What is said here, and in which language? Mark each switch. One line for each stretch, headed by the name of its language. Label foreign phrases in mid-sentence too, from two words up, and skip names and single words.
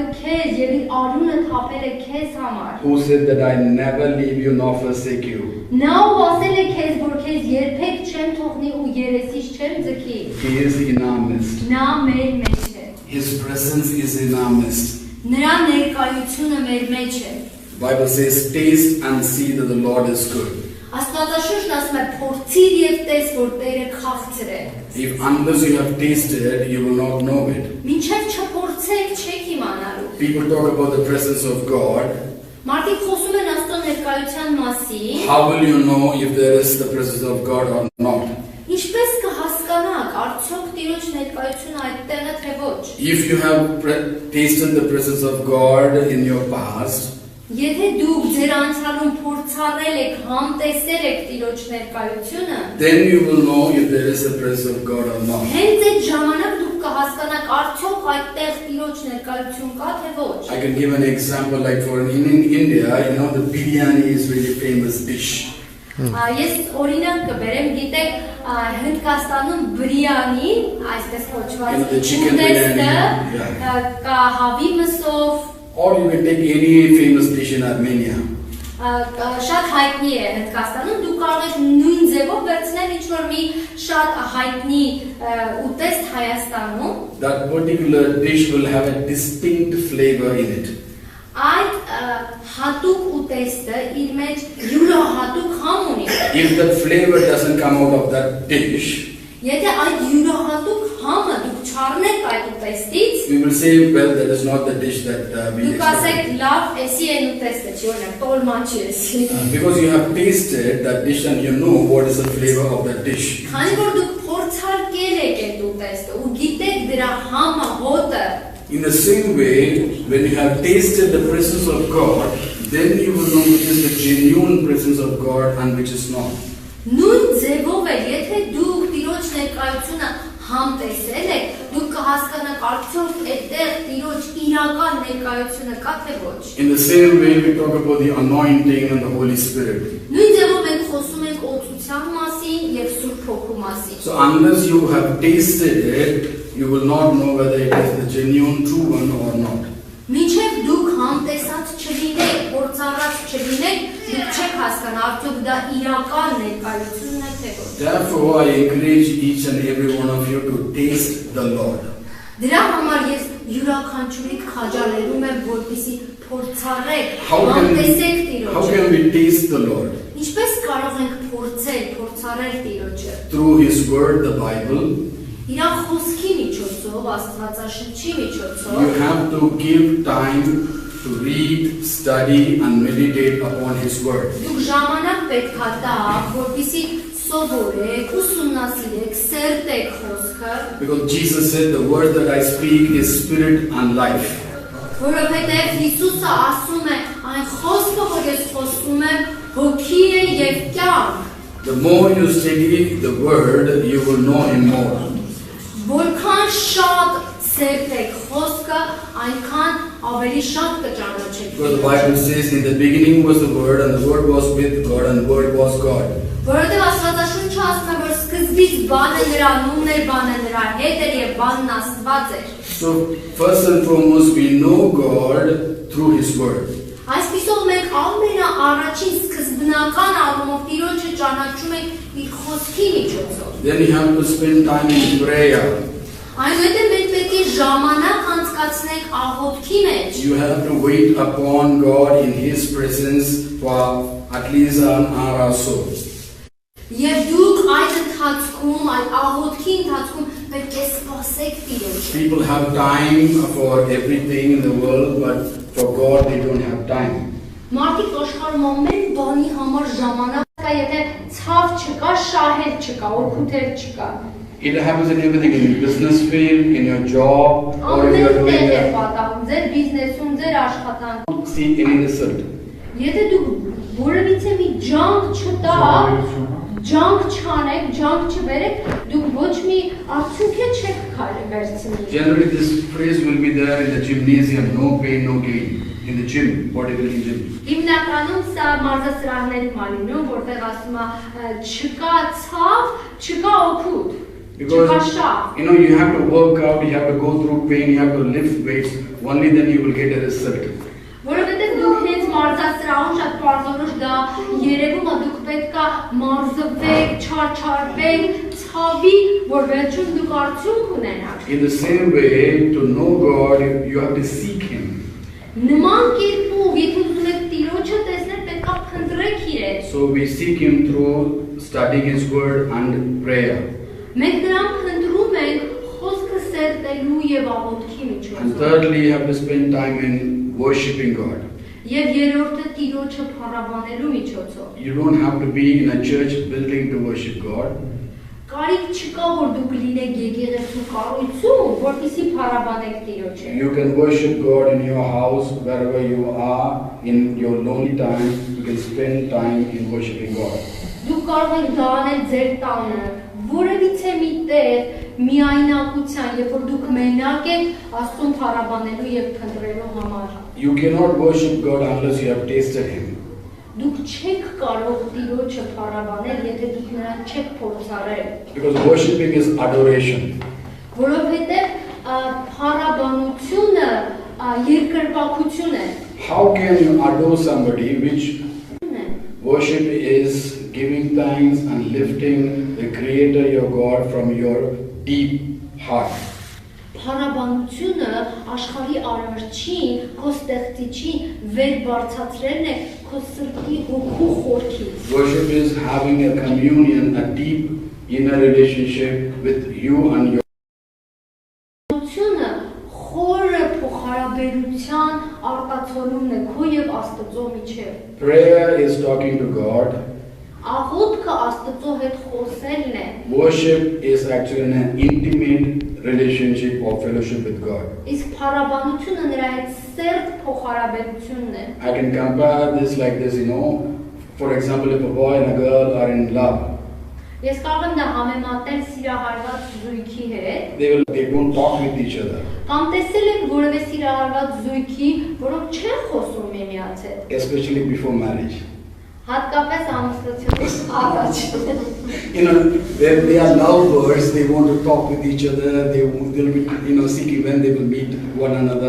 Armenian: քեզ եւ իր արունը թափել է քեզ համար։
English: Who said that I never leave you nor forsake you.
Armenian: Նա ով ասել է քեզ, որ քեզ երբեք չեմ թողնի ու երեսից չեմ ձգի։
English: He is in our midst.
Armenian: Նա մեր մեջ է։
English: His presence is in our midst.
Armenian: Նրա ներկայությունը մեր մեջ է։
English: The Bible says, taste and see that the Lord is good.
Armenian: Աստվածաշունչն ասում է փորձիր եւ տես, որ Տերը քաղցր է։
English: If unless you have tasted, you will not know it.
Armenian: Մինչև չփորձեք, չեք իմանալու։
English: People talk about the presence of God.
Armenian: Մարդիկ խոսում են Աստծո ներկայության մասին։
English: How will you know if there is the presence of God or not?
Armenian: Ինչպես կհասկանաք, արդյոք Տիրոջ ներկայությունը այդտեղ է թե ոչ։
English: If you have tasted the presence of God in your past,
Armenian: Եթե դուք ձեր անցյալում փորձառել եք, համտեսել եք Տիրոջ ներկայությունը,
English: then you will know if there is the presence of God or not.
Armenian: հենց այդ ժամանակ դուք կհասկանաք, արդյոք այդտեղ Տիրոջ ներկայություն կա թե ոչ։
English: I can give an example like for in India, you know, the biryani is really famous dish.
Armenian: Ես օրինակ կբերեմ, գիտեք, Հնդկաստանում բրիանի, այսպես կոչված, ուտեստը կա հավի մսով,
English: Or you can take any famous dish in Armenia.
Armenian: շատ հայտնի է Հնդկաստանում, դուք կարող եք նույն ձևով վերցնել ինչ-որ մի շատ հայտնի ուտեստ Հայաստանում։
English: That particular dish will have a distinct flavor in it.
Armenian: Այդ հատուկ ուտեստը իր մեջ յուրահատուկ համ ունի։
English: If that flavor doesn't come out of that dish,
Armenian: Եթե այդ յուրահատուկ համը դուք չառնեք այդ ուտեստից,
English: we will say, well, that is not the dish that we
Armenian: դուք ասեք
English: expected.
Armenian: լավ, էսի են ուտեստը չի, օրինակ տոլման չի էսի։
English: Because you have tasted that dish and you know what is the flavor of that dish.
Armenian: Քանի որ դուք փորձարկել եք այդ ուտեստը ու գիտեք դրա համը, հոտը,
English: In the same way, when you have tasted the presence of God, then you will know which is the genuine presence of God and which is not.
Armenian: նույն ձևով է, եթե դուք Տիրոջ ներկայությունը համտեսել եք, դուք կհասկանաք արդյոք այդտեղ Տիրոջ իրական ներկայությունը կա թե ոչ։
English: In the same way, we talk about the anointing and the Holy Spirit.
Armenian: Նույն ձևով մենք խոսում ենք օծության մասին եւ Սուրբ Հոգու մասին։
English: So unless you have tasted it, you will not know whether it is the genuine true one or not.
Armenian: Մինչև դուք համտեսած չլինեք, փորձառած չլինեք, դուք չեք հասկանա արդյոք դա իրական ներկայությունն է թե ոչ։
English: Therefore, I encourage each and every one of you to taste the Lord.
Armenian: Դրա համար ես յուրաքանչյուրիդ քաջալերում եմ, որպեսզի փորձառեք,
English: How
Armenian: համտեսեք Տիրոջը։
English: can we taste the Lord?
Armenian: Ինչպես կարող ենք փորձառել Տիրոջը։
English: Through His Word, the Bible.
Armenian: Իր խոսքի միջոցով, Աստվածաշնչի միջոցով,
English: You have to give time to read, study, and meditate upon His Word.
Armenian: դուք ժամանակ պետք է տաք, որպեսզի սովորեք, ուսումնասիրեք, սերտեք խոսքը,
English: Because Jesus said, the word that I speak is spirit and life.
Armenian: որովհետև Հիսուսը ասում է, այն խոսքը, որ ես խոսում եմ, հոգի է եւ կյանք։
English: The more you study the Word, you will know Him more.
Armenian: Որքան շատ սերտեք խոսքը, այնքան ավելի շատ կճանաչեք։
English: Because the Bible says, in the beginning was the Word, and the Word was with God, and the Word was God.
Armenian: Որովհետև Աստվածաշունչը ասում է, որ սկզբից բանը նրա, նումն էր բանը նրա հետ էր եւ բանն Աստված էր։
English: So, first and foremost, we know God through His Word.
Armenian: Այսպիսով մենք ամենաառաջին սկզբնական առումով Տիրոջը ճանաչում ենք իր խոսքի միջոցով։
English: Then you have to spend time in prayer.
Armenian: Այնուհետև մենք պետք է ժամանակ անցկացնենք աղոթքի մեջ։
English: You have to wait upon God in His presence for at least an hour or so.
Armenian: Եվ դուք այդ ընթացքում, այդ աղոթքի ընթացքում պետք է սպասեք Տիրոջը։
English: People have time for everything in the world, but for God they don't have time.
Armenian: Մարդիկ աշխարհում ամեն բանի համար ժամանակ կա, եթե ցավ չկա, շահեր չկա, օգուտեր չկա։
English: It happens in everything, in your business field, in your job, or if you are doing
Armenian: Ամեն
English: a,
Armenian: պատահում, ձեր բիզնեսում, ձեր աշխատանքում։
English: see any result.
Armenian: Եթե դուք որևիցե մի ջանք չտաք, ջանք չանեք, ջանք չբերեք, դուք ոչ մի արդյունք չեք վերցնի։
English: Generally, this phrase will be there in the gymnasium: no pain, no gain. In the gym, bodybuilding gym.
Armenian: Հիմնականում սա մարզասրահներում է լինում, որտեղ ասում է չկա ցավ, չկա օգուտ։
English: Because you have to work out, you have to go through pain, you have to lift weights. Only then you will get a result.
Armenian: Որովհետև դուք հենց մարզասրահում շատ բարձրորոշ դա երևում է, դուք պետք է մարզվեք, չարչարվեք, ցավի, որ վերջում դուք արդյունք ունենաք։
English: In the same way, to know God, you have to seek Him.
Armenian: Նման կերպով, եթե ուզում եք Տիրոջը տեսնել, պետք է փնտրեք Իրեն։
English: So we seek Him through studying His Word and prayer.
Armenian: Մենք նրան փնտրում ենք խոսքը սերտելու եւ աղոթքի
English: And
Armenian: միջոցով։
English: thirdly, you have to spend time in worshiping God.
Armenian: Եվ երրորդը Տիրոջը փառաբանելու միջոցով։
English: You don't have to be in a church building to worship God.
Armenian: Կարիք չկա, որ դուք լինեք եկեղեցու կառույցում, որպեսզի փառաբանեք Տիրոջը։
English: You can worship God in your house, wherever you are, in your lonely time. You can spend time in worshiping God.
Armenian: Դուք կարող եք դա անել ձեր տանը, որևիցե մի տեղ միայնակության, երբ որ դուք մենակ եք Աստծուն փառաբանելու եւ փնտրելու համար։
English: You cannot worship God unless you have tasted Him.
Armenian: Դուք չեք կարող Տիրոջը փառաբանել, եթե դուք նրան չեք փորձարել։
English: Because worshiping is adoration.
Armenian: Որովհետեւ փառաբանությունը երկրպագություն է։
English: How can you adore somebody which worship is giving thanks and lifting the Creator, your God, from your deep heart?
Armenian: Փառաբանությունը աշխարհի արարչին, քո ստեղծիչին վեր բարձրացրելն է քո սրտի հոգու խորքից։
English: Worship is having a communion, a deep inner relationship with you and your
Armenian: Փառաբանությունը խորը փոխհարաբերության արտացոլումն է քո եւ Աստծո միջեւ։
English: prayer is talking to God.
Armenian: Աղոթքը Աստծո հետ խոսելն է։
English: Worship is actually an intimate relationship or fellowship with God.
Armenian: Իսկ փառաբանությունը նրա հետ սերտ փոխհարաբերությունն է։
English: I can compare this like this, for example, if a boy and a girl are in love,
Armenian: Ես կարող եմ դա համեմատել սիրահարված զույգի հետ։
English: they don't talk with each other,
Armenian: Կամ տեսել եք որևէ սիրահարված զույգի, որոնք չեն խոսում միմյանց հետ։
English: especially before marriage.
Armenian: Հատկապես ամուսնությունից առաջ։
English: They are lovebirds, they want to talk with each other, they'll be seeking when they will meet one another.